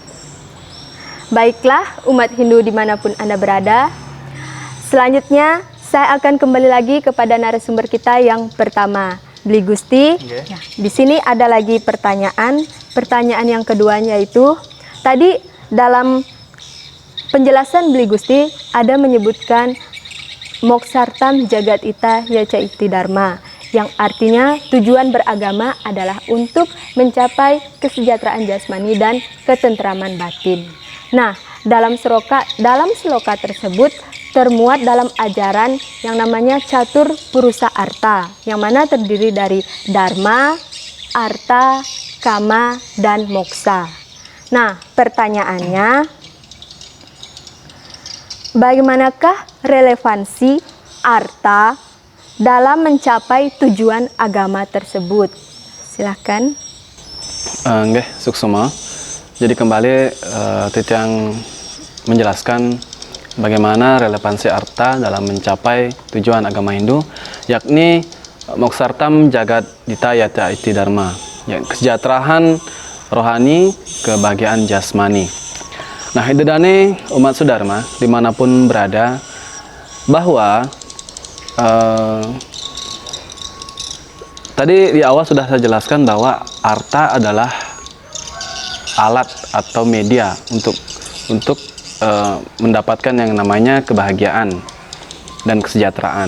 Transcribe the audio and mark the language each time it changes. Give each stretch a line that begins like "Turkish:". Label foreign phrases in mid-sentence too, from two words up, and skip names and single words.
Indonesian: Baiklah umat Hindu dimanapun Anda berada, selanjutnya saya akan kembali lagi kepada narasumber kita yang pertama, Bli Gusti. Ya, di sini ada lagi pertanyaan yang keduanya yaitu tadi dalam penjelasan Bli Gusti ada menyebutkan
Sanskrit: moksartam jagat ita yaca iti dharma,
Indonesian: yang artinya tujuan beragama adalah untuk mencapai kesejahteraan jasmani dan ketentraman batin. Nah, dalam sloka tersebut termuat dalam ajaran yang namanya
Sanskrit: catur purusa arta,
Indonesian: yang mana terdiri dari dharma, arta, kama, dan moksa. Nah, pertanyaannya, bagaimanakah relevansi arta dalam mencapai tujuan agama tersebut? Silakan.
Balinese: Nggih, suksema.
Indonesian: Jadi kembali Titiang menjelaskan bagaimana relevansi arta dalam mencapai tujuan agama Hindu, yakni
Sanskrit: moksartam jagat dita yata iti dharma,
Indonesian: ya, kesejahteraan rohani, kebahagiaan jasmani. Nah, idedane umat Sudharma dimanapun berada, bahwa tadi di awal sudah saya jelaskan bahwa arta adalah alat atau media untuk mendapatkan yang namanya kebahagiaan dan kesejahteraan.